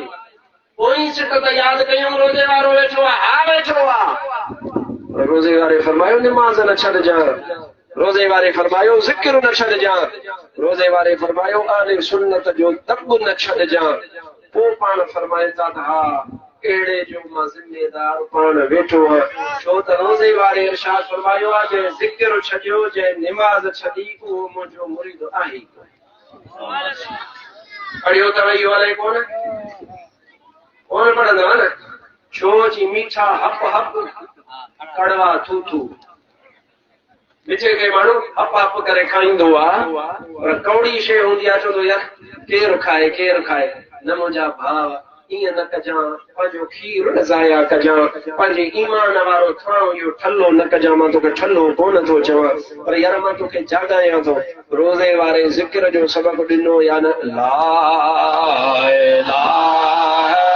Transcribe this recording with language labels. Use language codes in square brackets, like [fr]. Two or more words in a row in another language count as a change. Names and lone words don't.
[sd] पोइ सिट त यादि कयूं रोज़े वारो वेठो आहे हा वेठो आहे रोज़े वारे फरमायो निमाज़ न छॾजांइ रोज़े वारे फरमायो ज़िक्र न छॾजांइ रोज़े वारे फरमायो आले सुन्नत जो तब न छॾजांइ पोइ पाण फरमाए था त हा अहिड़े जो मां ज़िम्मेदार पाण वेठो आहियां छो त रोज़े वारे इरशाद फरमायो आहे जंहिं ज़िक्र छॾियो जंहिं निमाज़ छॾी उहो मुंहिंजो मुरीद आहे पढ़ियो अथव इहो अलाए कोन पढ़ंदव न छो जी मीठा हप हप कड़वा थू थू विचे के माण्हू हप हप करे खाईंदो आहे पर कौड़ी शइ हूंदी आहे चवंदो यार केरु खाए न मुंहिंजा भाउ ईअं न कजां पंहिंजो खीर न ज़ाया कजां पंहिंजे ईमान वारो थां इहो ठल्लो न कजां मां तोखे ठल्लो कोन थो चवां पर यार मां तोखे जाॻायां थो रोज़े वारे ज़िक्र जो सबक़ ॾिनो या न [ar] لا إله